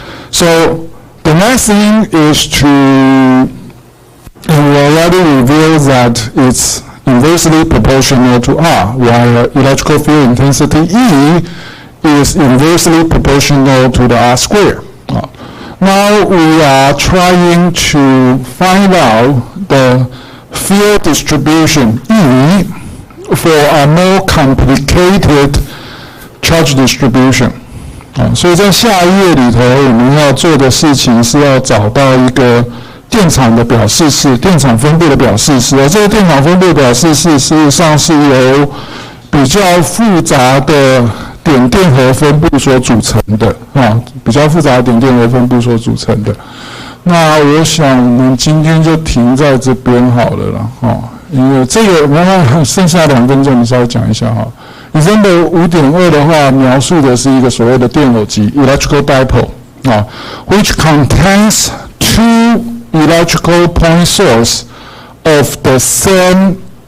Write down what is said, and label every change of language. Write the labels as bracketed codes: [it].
[en] So the next thing is to, and we already revealed that it's inversely proportional to R, while electrical field intensity E is inversely proportional to the R square. Now we are trying to find out the field distribution E for a more complicated charge distribution. [zh] 所以在下一页里头，我们要做的事情是要找到一个电场的表示式，电场分布的表示式。而这个电场分布的表示式事实上是由比较复杂的点电荷分布所组成的比较复杂的点电荷分布所组成的。那我想我们今天就停在这边好了啦因为这个我们剩下2分钟，你稍微讲一下Example 5.2 的话，描述的是一个所谓的电偶极 [en] electrical dipole which contains 2 electrical point source of the same